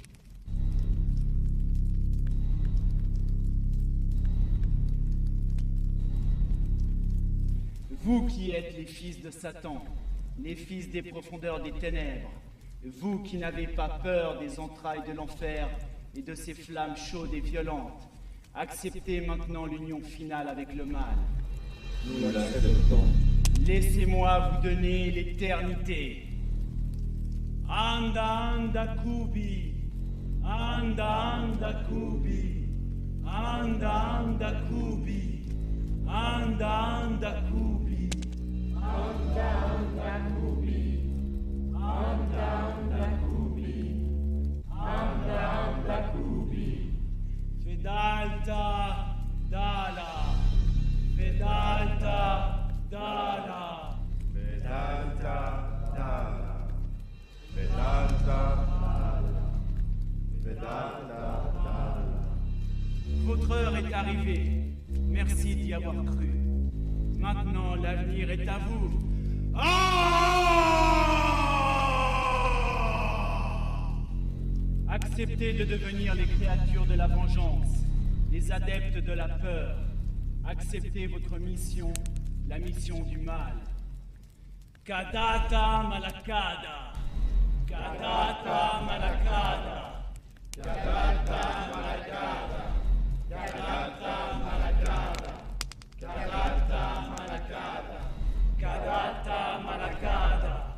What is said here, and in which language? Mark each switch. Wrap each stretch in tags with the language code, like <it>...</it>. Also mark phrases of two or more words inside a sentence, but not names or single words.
<fr>Vous qui êtes les fils de Satan, les fils des profondeurs des ténèbres, vous qui n'avez pas peur des entrailles de l'enfer et de ses flammes chaudes et violentes, acceptez maintenant l'union finale avec le mal. Nous l'acceptons. Laissez-moi vous donner l'éternité. Anda, anda, kubi. Anda, anda, kubi. Anda, anda, kubi. Anda, anda, kubi. Anda, anda, kubi. Anda, anda, kubi. Anda, anda, kubi. Vedalta, dala. Vedalta, dala. Vedanta Dala. Vedanta Dala. Vedanta Dala. Votre heure est arrivée. Merci d'y avoir cru. Maintenant, l'avenir est à vous. Acceptez de devenir les créatures de la vengeance, les adeptes de la peur. Acceptez votre mission, la mission du mal. Kadata Malakada. Kadata Malakada. Kadata Malakada. Kadata Malakada. Kadata Malakada. Kadata Malakada.</fr>